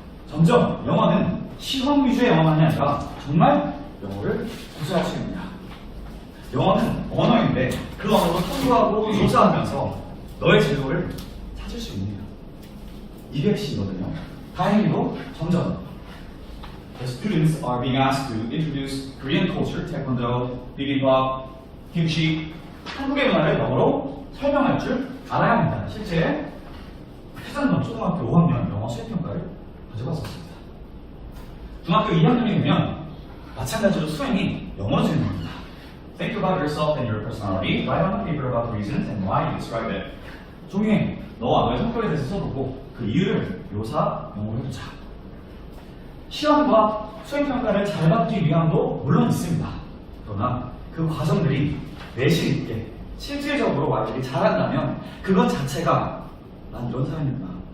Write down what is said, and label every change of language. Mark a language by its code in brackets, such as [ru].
[ko] 점점 영어는 시험 위주의 영어만이 아니라 정말 영어를 구사할 수 있습니다. 영어는 언어인데 그 언어로 탐구하고 조사하면서 너의 진로를 찾을 수 있는 이게 핵심이거든요. 다행히도 점점 [en] the students are being asked to introduce Korean culture, taekwondo, bibimbap, kimchi, [ko] 한국의 문화를 영어로 설명할 줄 알아야 합니다. 실제 해상전 초등학교 5학년 영어 수행평가를 가지고 왔었습니다. 중학교 2학년이 되면 마찬가지로 수행이 영어로 진행됩니다. [en] Think about yourself and your personality. Write on the paper about the reasons and why you describe it. [ko] 종이에 너와 너의 성격에 대해서 써보고 그 이유를 묘사 영어로 해보자. 시험과 수행평가를 잘 받기 위함도 물론 있습니다. 그러나 그 과정들이 내실 있게 실질적으로 아이들이 잘한다면 그것 자체가 난 이런 사람이구나.